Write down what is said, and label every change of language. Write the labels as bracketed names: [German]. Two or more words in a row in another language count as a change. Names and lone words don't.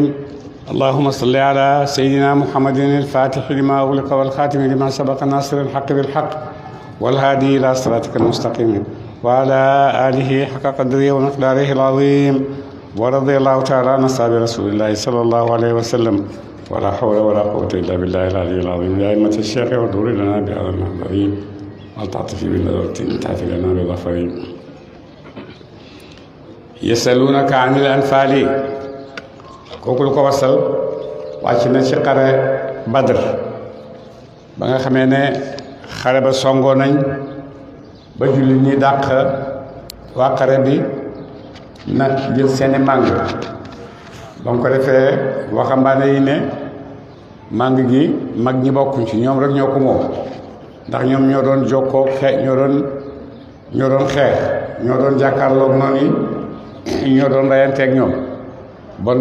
[Arabic] اللهم صل على سيدنا محمد الفاتح لما أغلق والخاتم لما سبق ناصر الحق بالحق والهادي إلى صراطك المستقيم وعلى آله حق قدره ومقداره العظيم ورضي الله تعالى عن أصحاب رسول الله صلى الله عليه وسلم ولا حول ولا قوة إلا بالله العلي العظيم. يا أئمة الشيخ واغفر لنا بهذا المحضرين والتعطف بالنظرة تعفي لنا بالظفرين. يسألونك عن الأنفال [Wolof] kooku lu ko wasal wàcc na ci xare Badr ba nga xamee ne xare ba songoo nañ ba jullit ñi dàq waa xare bi nag jël seeni màng ba mu ko defee waxambaane yi ne màng gi mag ñi bokkuñ ci ñoom rek ñoo ko moom ndax ñoom ñoo doon jokkoo ñoo doon xeex ñoo doon jàkkaarloog noonu yi ñoo doon reyanteeg ñoom bon